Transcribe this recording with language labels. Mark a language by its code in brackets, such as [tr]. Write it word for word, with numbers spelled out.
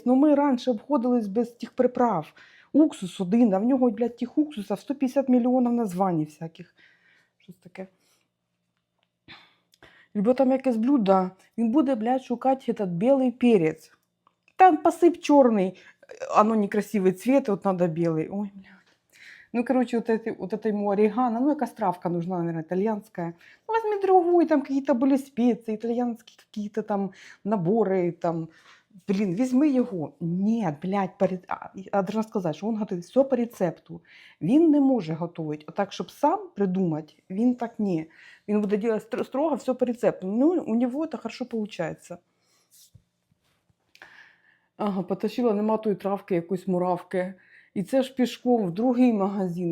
[uk] Ну ми раніше обходились без тих приправ. Уксус один, а в нього, блядь, тих уксусів сто п'ятдесят мільйонів названь всяких. Щось таке. Любо там якесь блюдо, він буде, блядь, шукати этот білий перець. Там посип чорний, оно некрасивий цвет, от надо білий. Ой, блядь. [ru] Ну, короче, вот, эти, вот это ему орегано, ну, якась травка нужна, наверное, итальянская. Ну, возьми другую, там какие-то были специи, итальянские какие-то там наборы, там, блин, [uk] візьми його. Ні, блядь, по рецепту. [ru] Я должна [uk] сказати, що він готує все по рецепту. Він не може готувати. Отак, щоб сам придумати, він так не. Він буде робити строго все по рецепту. Ну, у нього це хорошо виходить. Ага, потащила, нема тої травки, якоїсь муравки. І це ж пішком в другий магазин.